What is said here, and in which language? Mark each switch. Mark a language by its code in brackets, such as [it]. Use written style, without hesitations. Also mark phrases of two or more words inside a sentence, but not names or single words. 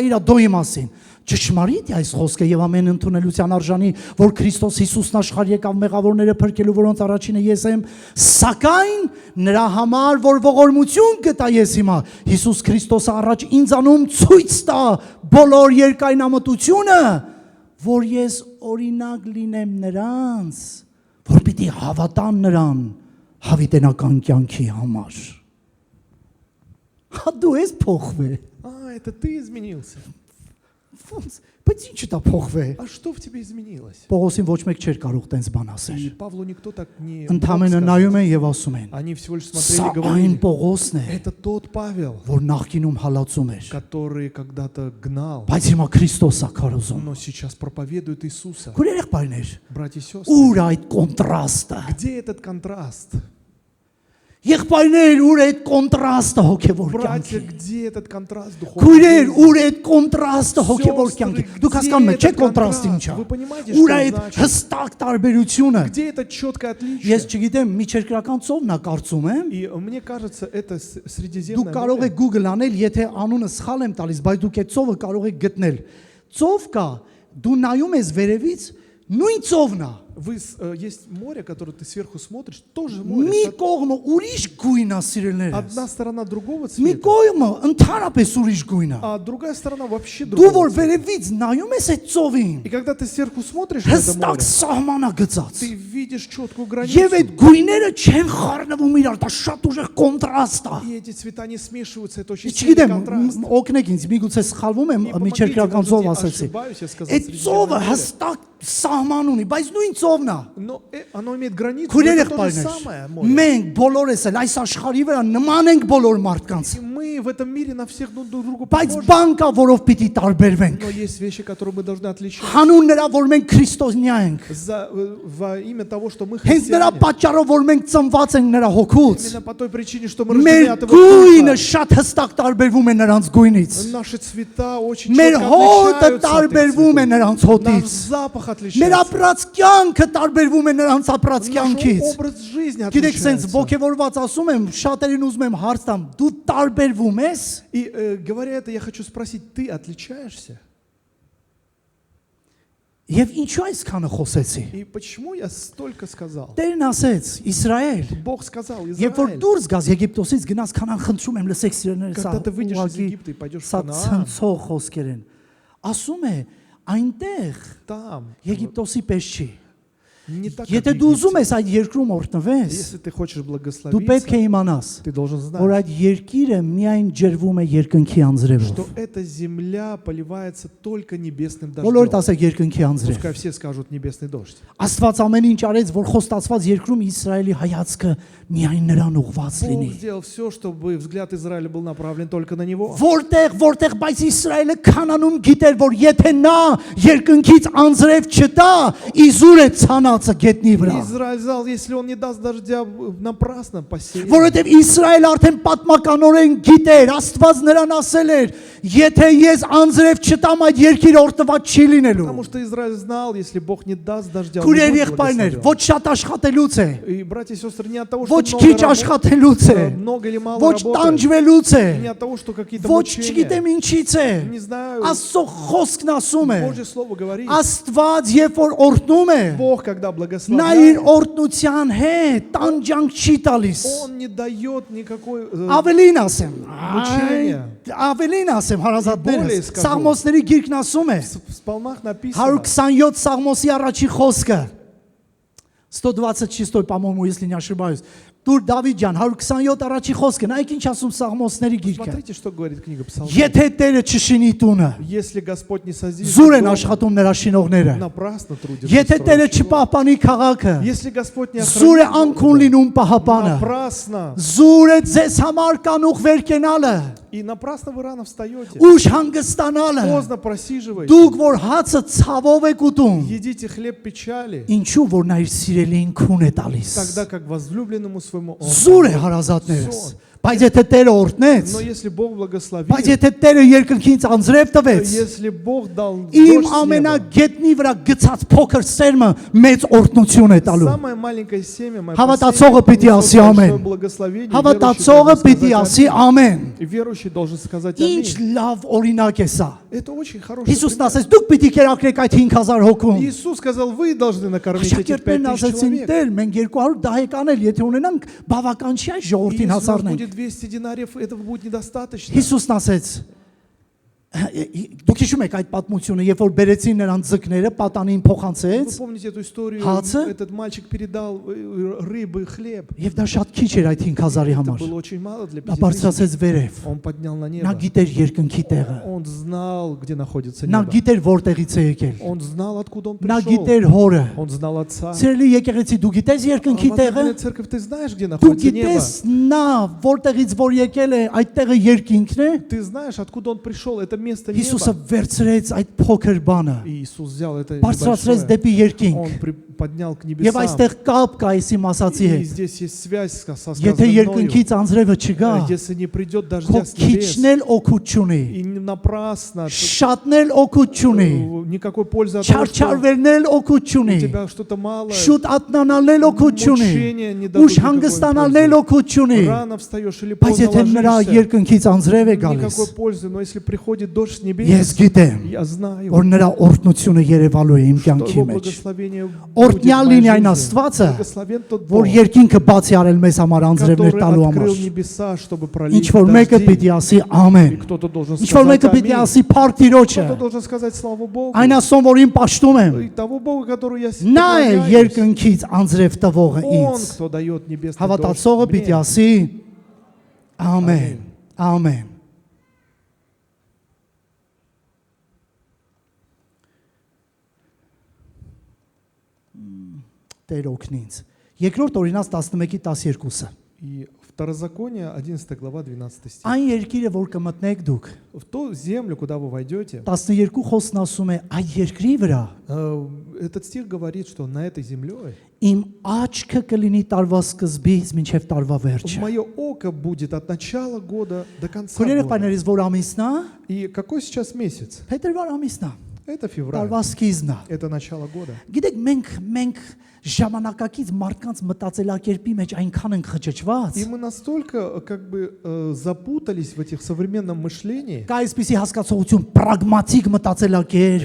[hy] իր դոյի մասին։ Ճշմարիտ է այս խոսքը եւ ամեն ընդունելության արժանի, որ Քրիստոս Հիսուսն աշխարհ եկավ մեղավորները փրկելու, որոնց առաջինը ես եմ, սակայն նրա համար, որ ողորմություն կտա ես հիմա, Հիսուս Քրիստոսը առաջ ինձանում ցույց տա բոլոր երկայնամտությունը, որ ես օրինակ լինեմ նրանց, որ պիտի հավատան նրան հավիտենական կյանքի համար։ Հա դու ես փոխվել։ [ru] Это ты изменился. [hy] Բայց ինչ դա փոխվել։ [ru] А что в тебе изменилось? [hy] Պողոսին ոչ մեկ չէր կարող տենց բան [ru] И [hy] ասել։ [ru] Павлу никто так не мог [hy] Ընդամենը [ru] сказать. [hy] նայում են եւ ասում են. [ru] Они всего лишь [hy] Սա [ru] смотрели и [hy] այն [ru] говорили, [hy] Պողոսն է, [ru] это тот Павел, [hy] որ նախկինում հալածում էր, [ru] который когда-то гнал, [hy] բայց հիմա Քրիստոս է քարոզում։ [ru] но сейчас проповедует Иисуса. [hy] Քույր եղբայրներ, [ru] Братья и сестры, [hy] ուր այդ կոնտրաստը։ [ru] где этот контраст? [hy] Եղբայրներ, ուր այդ կոնտրաստը հոգևոր [ru] Братья, [hy] կյանքի։ [ru] где этот контраст духовный? [hy] Քույրեր, ուր այդ կոնտրաստը հոգևոր կյանքի։ Դուք հասկանում եք, չէ՞ կոնտրաստը ինչ է։ [ru] Вы понимаете, [hy] Ուր [ru] что [hy] այդ [ru] значит? [hy] հստակ տարբերությունը։ [ru] Где это четкое [hy] Ես [ru] отличие? [hy] չգիտեմ, միջերկրական ծովն է կարծում եմ։ [ru] И мне кажется, это [hy] Դուք [ru] Средиземное [hy] կարող [ru] море. [hy] եք Google անել, եթե անունը սխալ եմ տալիս, բայց դուք այդ ծովը կարող եք գտնել։ Ծով կա, դու նայում ես վերևից, նույն ծովն է, [ru] Есть море, которое ты сверху смотришь, тоже море. [hy] Մի կողմը ուրիշ գույն է, սիրելիներս։ [ru] Одна сторона другого [hy] Մի [ru] цвета, [hy] կողմը ընդհանրապես ուրիշ գույն է։ [ru] а другая сторона вообще [hy] Դու [ru] другого [hy] որ [ru] цвета. [hy] վերևից նայում ես այդ ծովին, [ru] И когда ты сверху смотришь на это [hy] հստակ [ru] море, [hy] սահմանա գծած։ [ru] ты видишь четкую [hy] Եվ [ru] границу. [hy] այդ գույները չեն խառնվում իրար, դա շատ ուժեղ կոնտրաստ է։ [ru] И эти цвета не смешиваются, это очень сильный [hy] Չգիտեմ, [ru] контраст. [hy] օգնեք ինձ, միգուցե սխալվում եմ, [ru] И помогите, [hy] միջերկրական [ru] может [hy] ծով [ru] быть, [hy] ասեցի։ [ru] ошибаюсь, я сказал [hy] Այդ ծովը [ru] Средиземное море. [hy] հստակ սահման ունի, բայց նույն ծովն է։ [ru] Но оно имеет границу, но [hy] Քույրեր [ru] это то же [hy] եղբայրներ, [ru] самое море. [hy] մենք բոլորս էլ այս աշխարհի վրա նման ենք բոլոր մարդկանց։ [ru] И мы в этом мире на всех друг другу [hy] Բայց [ru] похожи. [hy] բան կա, որով պիտի տարբերվենք։ [ru] Но есть вещи, которые мы должны отличать. [hy] Հանուն նրա, որ մենք քրիստոսնյա ենք։ [ru] Во имя того, что мы [hy] Հենց նրա [ru] христиане. [hy] պատճառով, որ մենք ծնված ենք նրա հոգուց։ [ru] Именно по той причине, что мы рождены [hy] Մեր [ru] от его [hy] գույնը [ru] духа. [hy] շատ հստակ տարբերվում է նրանց գույնից։ [ru] Наши цвета очень [hy] Մեր [ru] четко [hy] հոտը [ru] отличаются от их [hy] տարբերվում է [ru] цветов. [hy] նրանց [ru] Наш [hy] հոտից։ [ru] запах [hy] Մեր [ru] отличается. [hy] ապրած կյանքը տարբերվում է նրանց ապրած [ru] Наш [hy] կյանքից։ [ru] образ жизни [hy] Գիտեք, sense [ru] отличается. [hy] ոգևորված ասում եմ, շատերին ուզում եմ հարց տամ, դու տարբերվում ես։ [ru] И говоря это, я хочу спросить, ты отличаешься? [hy] Եվ ինչու այսքանը խոսեցի։ [ru] И почему я столько сказал? [hy] Տերն ասեց, Իսրայել, [ru] Բог сказал, [hy] երբ որ [ru] Израиль, [hy] դուրս գաս Եգիպտոսից գնաս Քանան, խնդրում եմ լսեք սիրելիներս, [ru] когда ты выйдешь из Египта и пойдешь в [hy] սա [ru] Ханаан, [hy] ցնցող խոսքեր են։ Ասում է, այնտեղ [ru] там [hy] Եգիպտոսի պես չի։ [ru] не так, как [hy] Եթե [ru] в [hy] դու ուզում [ru] Египте. [hy] ես այդ երկրում օրտնվես, [ru] Если ты хочешь [hy] դու պետք է [ru] благословиться, [hy] իմանաս, [ru] ты должен [hy] որ [ru] знать, [hy] այդ երկիրը միայն ջրվում է երկնքի անձրևով։ [ru] что эта земля поливается только небесным [hy] Բոլորդ [ru] дождем. [hy] ասեք երկնքի անձրև։ [ru] Пускай все скажут небесный дождь. [hy] Աստված ամեն ինչ արեց, որ խոստացված երկրում Իսրայելի հայացքը միայն նրան ուղված լինի։ [ru] Бог сделал все, чтобы взгляд Израиля был направлен только на него. [hy] Որտեղ, բայց Իսրայելը Քանանում գիտեր, որ եթե նա երկնքից անձրև չտա, իզուր է ցանածը գետնի վրա։ [ru] Израиль сказал, если он не даст дождя, напрасно посеял. [hy] Որովհետև Իսրայելը արդեն պատմականորեն գիտեր, Աստված նրան ասել էր, եթե ես անձրև չտամ, այդ երկիրը օրտնված չի լինելու։ [ru] Потому что Израиль знал, если Бог не даст дождя, он [hy] Քուրեր [ru] не будет [hy] եղբայրներ, [ru] благословен. [hy] ոչ շատ աշխատելուց է, [ru] И, братья и сестры, не от того, что [hy] ոչ քիչ աշխատելուց է, [ru] много или мало [hy] ոչ [ru] работы, [hy] տանջվելուց է, [ru] не от того, что какие-то [hy] ոչ [ru] мучения. [hy] չգիտեմ ինչից է։ [ru] Не знаю, [hy] Աստծո խոսքն ասում է, [ru] Божье Слово говорит, [hy] Աստված երբ որ օրհնում է, [ru] Бог, когда [hy] նա իր [ru] благословляет, [hy] օրհնության հետ տանջանք չի տալիս։ [ru] Он не дает никакой [hy] Ավելին ասեմ, [ru] Մուչենիա։ [hy] ավելին ասեմ, հարազատներս, Բոլորը սկսում։ Սաղմոսների գիրքն ասում է, [ru] в псалмах написано, [hy] 127 Սաղմոսի առաջի խոսքը, 126, [ru] по-моему, если не ошибаюсь, [hy] Դուր Դավիթ ջան, 127 առաջի խոսքը, նայեք ինչ ասում Սաղմոսների գիրքը։ [ru] смотрите, что говорит книга Псалмов. [hy] Եթե Տերը չշինի տունը, [ru] Если Господь не созидит [hy] զուր են [ru] дом, [hy] աշխատում նրա շինողները։ [ru] напрасно трудится [hy] Եթե Տերը [ru] строящий. [hy] չպահպանի քաղաքը, [ru] Если Господь не [hy] զուր է [ru] охранит [hy] անքուն [ru] дом, [hy] լինում պահապանը։ [ru] напрасно. [hy] Զուր է ձեզ համար կանուխ վերկենալը, [ru] И напрасно вы рано встаете. [hy] ուշ հանգստանալը։ [ru] Поздно просиживаете. [hy] Դուք որ հացը ցավով եք ուտում, [ru] Едите хлеб печали, [hy] ինչու որ նա իր սիրելին քուն է տալիս։ [ru] тогда как возлюбленному своему он [hy] Զուր է [ru] дает. [hy] հարազատներս։ [ru] Սոն։ [hy] Բայց եթե Տերը օրհնեց, [ru] Но если Бог благословит, [hy] բայց եթե Տերը երկնքից անձրև տվեց, [ru] если Бог дал [hy] իմ [ru] дождь с неба, [hy] ամենագետնի վրա գցած փոքր սերմը մեծ օրհնություն է տալու։ [ru] самое маленькое семя, мое [hy] Հավատացողը պիտի ասի [ru] большое [hy] ամեն։ [ru] благословение, [hy] Հավատացողը պիտի ասի ամեն։ [ru] и верующий должен сказать [hy] Ինչ [ru] аминь. [hy] լավ օրինակ է սա։ [ru] Это очень хороший [hy] Հիսուսն [ru] пример. [hy] ասեց, դուք պիտի կերակրեք այդ 5000 հոգուն։ [ru] Иисус сказал, вы должны накормить этих [hy] Շակերտներն [ru] 5000 [hy] ասեցին, [ru] человек. [hy] Տեր, մենք 200 դահեկ անել, եթե ունենանք, բավական չի այս ժողովրդին [ru] Если у нас [hy] հասարնենք։ [ru] будет 200 динариев, этого будет недостаточно. [hy] Հիսուսն ասեց, դուք հիշում եք այդ պատմությունը, երբ որ բերեցին նրան ձկները, պատանին [ru] Вы [hy] փոխանցեց, [ru] помните эту историю? [hy] Հացը։ [ru] Этот мальчик передал рыбы, хлеб. [hy] եւ դա շատ քիչ էր այդ 5000-ի [ru] Это [hy] համար։ [ru] было очень мало для [hy] Նա [ru] 5000. [hy] բարձրացեց վերև։ [ru] Он поднял на [hy] Նա [ru] небо. [hy] գիտեր երկնքի տեղը։ [ru] Он знал, где находится [hy] Նա [ru] небо. [hy] գիտեր որտեղից է եկել։ [ru] Он знал, откуда он [hy] Նա [ru] пришел. [hy] գիտեր հորը։ [ru] Он знал Отца. [hy] Սիրելի եկեղեցի, դու գիտես երկնքի տեղը։ [ru] Возлюбленная церковь, ты знаешь, где [hy] Դու [ru] находится небо? [hy] գիտես նա որտեղից որ եկել է, այդ տեղը երկինքն է։ [ru] Ты знаешь, откуда он пришел? Это место [hy] Հիսուսը [ru] неба. [hy] վերցրեց այդ փոքր բանը, [ru] И Иисус взял это [hy] բարձրացրեց [ru] небольшое. [hy] դեպի երկինք։ [ru] Он поднял к [hy] Եվ [ru] небесам. [hy] այստեղ կապ կա այսի մասացի [ru] И [hy] հետ։ [ru] здесь есть связь со [hy] Եթե [ru] сказанным мною. [hy] երկնքից անձրևը չգա, [ru] Если не придет [hy] քո [ru] дождя с небес, [hy] քիչն էլ օգուտ չունի, [ru] и не напрасно, [hy] շատն էլ օգուտ չունի, [ru] никакой пользы от того, что [hy] չարչարվելն էլ օգուտ [ru] у [hy] չունի, [ru] тебя что-то мало, [hy] շուտ ատնանալն էլ օգուտ չունի, [ru] мучения не дадут [hy] ուշ [ru] никакой [hy] հանգստանալն էլ [ru] пользы. [hy] օգուտ չունի։ [ru] Рано встаешь или [hy] Բայց [ru] поздно [hy] եթե նրա [ru] ложишься, [hy] երկնքից անձրև է գալիս, [ru] никакой пользы. Но если приходит сходит дождь с небес, [hy] Ես գիտեմ, [ru] я знаю, [hy] որ նրա օրհնությունը երևալու է իմ [ru] что [hy] կյանքի [ru] его [hy] մեջ։ [ru] благословение будет в [hy] Օրհնյալ [ru] моей [hy] լինի այն [ru] жизни. [hy] Աստվածը, [ru] Благословен тот [hy] որ [ru] Бог, [hy] երկինքը բացի արել մեզ համար անձրևներ [ru] который [hy] տալու համար։ [ru] открыл небеса, чтобы [hy] Ինչ [ru] пролить [hy] որ մեկը [ru] дожди. [hy] պիտի ասի [ru] И [hy] ամեն։ [ru] кто-то должен [hy] Ինչ որ [ru] сказать [hy] մեկը պիտի [ru] аминь. [hy] ասի փառք Տիրոջը։ [ru] Кто-то должен сказать слава Богу. [hy] Այն ասում որ իմ պաշտում եմ։ [ru] И того Бога, которого я [hy] Նա է [ru] поклоняюсь, [hy] երկնքից անձրև տվողը [ru] Он, [hy] ինձ։ [ru] кто дает небесный [hy] Հավատացողը [ru] дождь [hy] պիտի [ru] мне. [hy] ասի ամեն։ Ամեն։ Տեր օգնի ինձ։ Երկրորդ օրինաց 11:12-ը։ [ru] И Второзаконие, 11 глава, 12 стих. [hy] Այն երկիրը, որ կմտնեք դուք, [ru] В ту землю, куда вы войдете, [hy] 12 խոսքն ասում է այդ երկրի վրա [ru] этот стих говорит, что на этой земле [hy] իմ աչքը կլինի տարվա սկզբից մինչև տարվա վերջը։ [ru] мое око будет от начала года до конца [hy] Քույրերը [ru] года. [hy] պայներից որ ամիսն է, [ru] И какой сейчас месяц? [hy] փետրվար ամիսն է, [ru] Это февраль. [hy] տարվա սկիզբն է։ [ru] Это начало года. [hy] Գիտեք, մենք ժամանակակից մարդկանց մտածելակերպի մեջ այնքան ենք խճճված։ [ru] И мы настолько как бы запутались в этих современном мышлении. [hy] Կա այսպիսի հասկացողություն, պրագմատիկ մտածելակերպ,